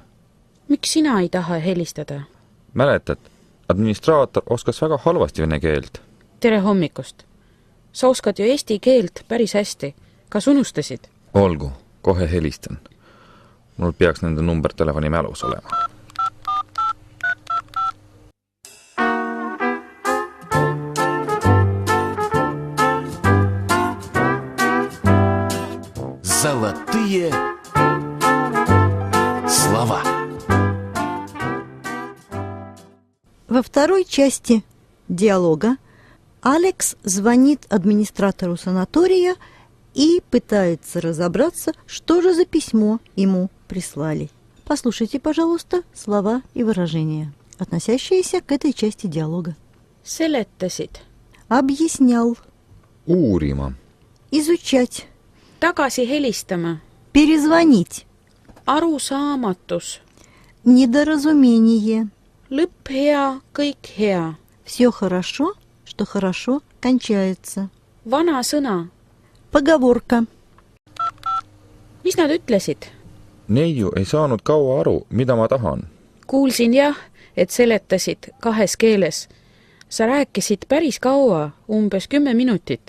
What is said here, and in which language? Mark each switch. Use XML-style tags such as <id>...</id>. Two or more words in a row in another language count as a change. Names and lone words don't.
<et>Miks sina ei taha helistada? Mäletad, administraator oskas väga halvasti vene keelt. Tere hommikust. Sa oskad ju eesti keelt päris hästi. Kas unustasid? Olgu, kohe helistan. Mul peaks nende number telefoni mälus olema.</et> <ru>Золотые слова. Во второй части диалога Алекс звонит администратору санатория и пытается разобраться, что же за письмо ему прислали. Послушайте, пожалуйста, слова и выражения, относящиеся к этой части диалога.</ru> <et>Seletasid.</et> <ru>Объяснял.</ru> <et>Uurima.</et> <ru>Изучать.</ru> <et>Tagasi helistama.</et> <ru>Перезвонить.</ru> <et>Arusaamatus.</et> <ru>Недоразумение.</ru> <et>Lõpp hea, kõik hea.</et> <ru>Все хорошо, что хорошо кончается.</ru> <et>Vana sõna.</et> <ru>Поговорка.</ru> <et>Mis nad ütlesid? Neiu ei saanud kaua aru, mida ma tahan. Kuulsin jah, et seletasid 2 keeles. Sa rääkisid päris kaua, umbes 10 minutit.</et>